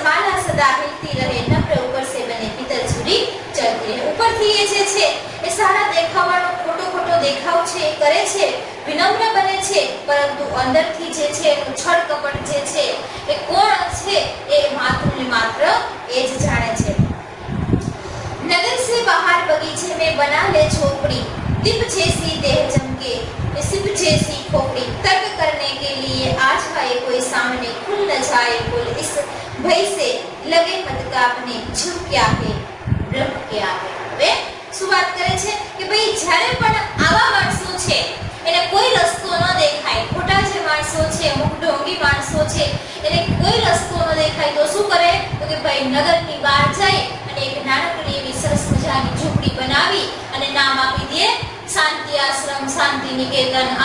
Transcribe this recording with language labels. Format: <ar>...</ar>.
<hi>માલા સદા હિલતી રહે, નમ્ર ઉપર સે બને, ભીતર સુધી ચલતી રહે.</hi> <gu>ઉપરથી એ જે છે એ સારા દેખાવાનો ખોટો દેખાવ છે એ કરે છે, વિનમ્ર બને છે, પરંતુ અંદરથી જે છે એનું છળ કપટ જે છે એ કોણ છે એ માત્ર ને માત્ર એ જ જાણે છે.</gu> <hi>नगर से बाहर बगीचे में बना ले झोपड़ी, दीप जैसी देह चमके, सिप जैसी खोपड़ी, तर्क करने के लिए आज आए कोई सामने, खुल न जाए बोल इस भय से लगे मत कापने, झुक क्या है ब्रह्म क्या है.</hi> <gu>હવે શું વાત કરે છે કે ભાઈ જ્યારે પણ આવા માણસો છે એને કોઈ રસ્તો ન દેખાય, ખોટા જે માણસો છે, અમુક ઢોંગી માણસો છે, એને કોઈ રસ્તો ન દેખાય તો શું કરે તો કે ભાઈ નગરની બહાર જાય અને એક નાનકડી એવી સરસ મજાની ઝૂંપડી બનાવી અને નામ આપી દે શાંતિ આશ્રમ, શાંતિ નિકેતન.</gu>